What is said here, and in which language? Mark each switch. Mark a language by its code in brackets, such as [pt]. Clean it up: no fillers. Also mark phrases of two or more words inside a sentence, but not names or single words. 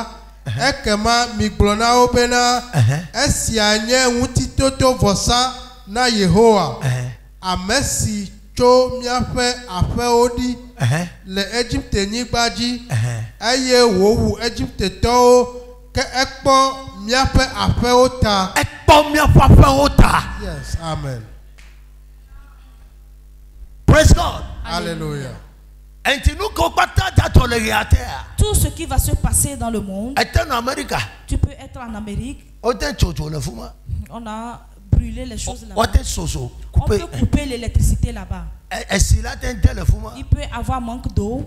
[ee] Ekema mi gblɔ na wo bena esia nye ŋutitoto vɔsa na Yehowa. Ame si tso miaƒe aƒewo ɖi le Egypte nyigba dzi. Eye wòwu Egyptetɔwo ke ekpɔ miaƒe aƒewo ta. Ekpɔ miaƒe aƒewo ta. [en] Yes, amen. Praise God. Hallelujah. [fr] Tout ce qui va se passer dans le monde. Tu peux être en Amérique. On a brûlé les choses là-bas. On peut couper l'électricité là-bas. Il peut y avoir manque d'eau.